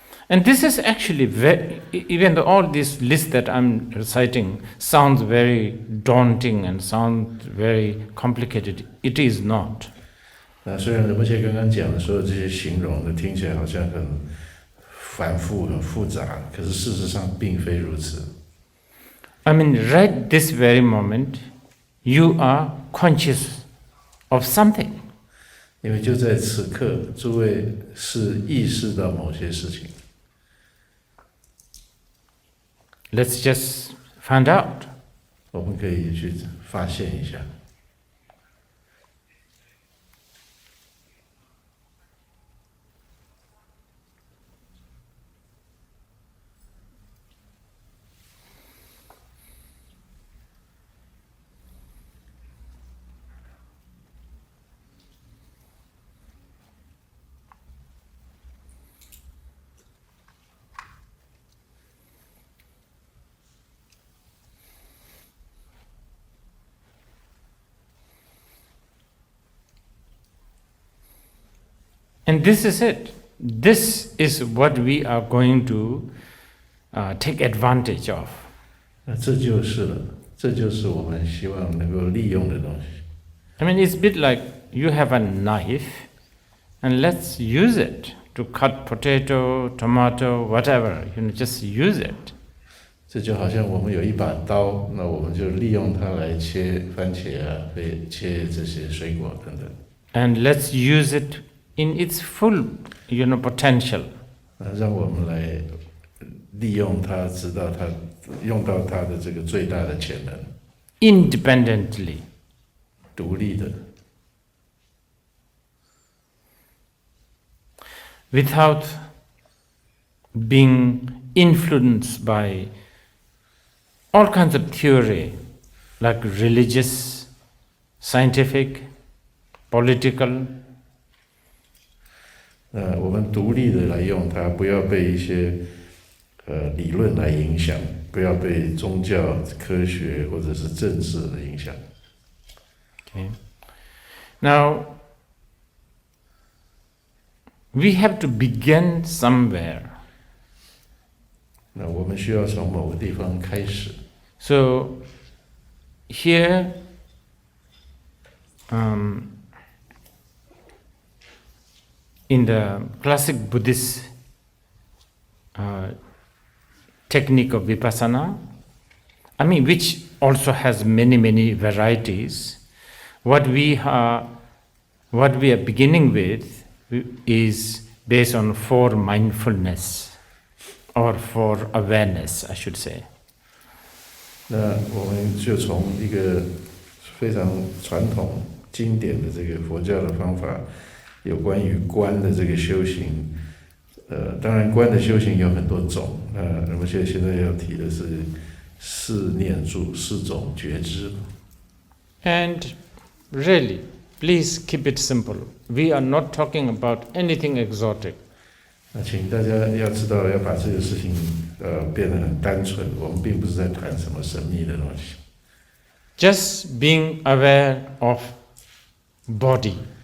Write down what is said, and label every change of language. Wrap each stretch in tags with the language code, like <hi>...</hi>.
<en>And this is actually even though all this list that I'm reciting sounds very daunting and sounds very complicated, it is not.</en> <zh>那虽然仁波切刚刚讲的所有这些形容的听起来好像很繁复、很复杂，可是事实上并非如此。</zh> <en>I mean, right this very moment, you are conscious of something.</en> <zh>因为就在此刻，诸位是意识到某些事情。</zh> <en>Let's just find out.</en> <zh>我们可以去发现一下。</zh> <en>And this is it. This is what we are going to take advantage of.</en> <zh>那这就是了，这就是我们希望能够利用的东西。</zh> <en>I mean, it's a bit like you have a knife, and let's use it to cut potato, tomato, whatever. Just use it.</en> <zh>这就好像我们有一把刀，那我们就利用它来切番茄啊，切这些水果等等。</zh> <en>And let's use it in its full, potential.</en> <zh>让我们来利用它，直到它用到它的这个最大的潜能。</zh> <en>Independently.</en> <zh>独立的。</zh> <en>Without being influenced by all kinds of theory, like religious, scientific, political.</en> <zh>我们独立的来用它，不要被一些理论来影响，不要被宗教、科学或者是政治的影响。</zh> <en>Okay. Now, we have to begin somewhere.</en> <zh>那我们需要从某个地方开始。</zh> <en>So here, in the classic Buddhist technique of Vipassana, which also has many varieties, what we are beginning with is based on 4 mindfulness, or 4 awareness, I should say.</en> <zh>那我们就从一个非常传统经典的这个佛教的方法，有关于观的这个修行。当然观的修行有很多种。我们现在要提的是4念住4种觉知。</zh> <en>And really, please keep it simple. We are not talking about anything exotic.</en> <zh>那请大家要知道，要把这个事情变得很单纯。我们并不是在谈什么神秘的东西。</zh> <en>Just being aware of body.</en>